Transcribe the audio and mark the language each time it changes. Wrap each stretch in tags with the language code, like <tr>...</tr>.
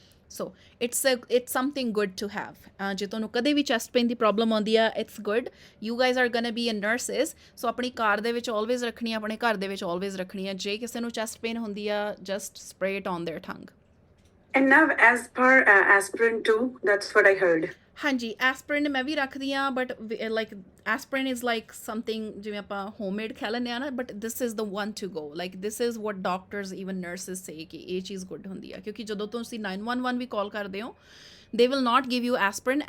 <en>So it's something good to have.</en> <pa>ਜੇ ਤੁਹਾਨੂੰ ਕਦੇ ਵੀ ਚੈਸਟ ਪੇਨ ਦੀ ਪ੍ਰੋਬਲਮ ਆਉਂਦੀ ਆ, it's good,</pa> <en>you guys are gonna be a nurses,</en> <pa>ਸੋ ਆਪਣੀ ਕਾਰ ਦੇ ਵਿੱਚ ਆਲਵੇਜ਼ ਰੱਖਣੀ ਆ, ਆਪਣੇ ਘਰ ਦੇ ਵਿੱਚ ਆਲਵੇਜ਼ ਰੱਖਣੀ ਆ। ਜੇ ਕਿਸੇ ਨੂੰ ਚੈਸਟ ਪੇਨ ਹੁੰਦੀ ਆ,</pa> <en>Just spray it on their tongue. And now, as per aspirin too, that's what I heard.</en> <pa>ਹਾਂਜੀ, ਐਸਪਰਿਨ ਮੈਂ ਵੀ ਰੱਖਦੀ ਹਾਂ,</pa> <en>but like aspirin is like something</en> <pa>ਜਿਵੇਂ ਆਪਾਂ ਹੋਮਮੇਡ ਖਾ ਲੈਂਦੇ ਹਾਂ ਨਾ,</pa> <en>but this is the one to go, like this is what doctors even nurses say</en> <pa>ਕਿ ਇਹ ਚੀਜ਼ ਗੁੱਡ ਹੁੰਦੀ ਆ, ਕਿਉਂਕਿ ਜਦੋਂ ਤੁਸੀਂ 911 ਵੀ ਕਾਲ ਕਰਦੇ ਹੋ</pa> <en>they will not give you aspirin.</en>